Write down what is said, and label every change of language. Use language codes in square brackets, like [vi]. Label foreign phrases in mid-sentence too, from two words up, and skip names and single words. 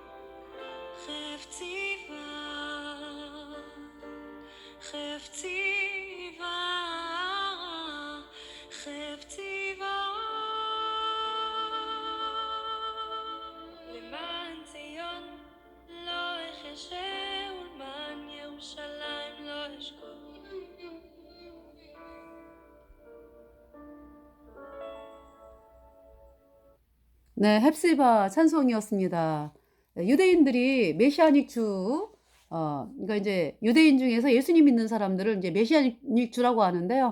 [he] למען ציון לא אחשה ולמען ירושלים לא אשקוט. [ko] 네, 헵시바 찬송이었습니다. 유대인들이 [en] Messianic Jew, [ko] 그러니까 이제 유대인 중에서 예수님 믿는 사람들을 이제 메시아닉 주라고 하는데요.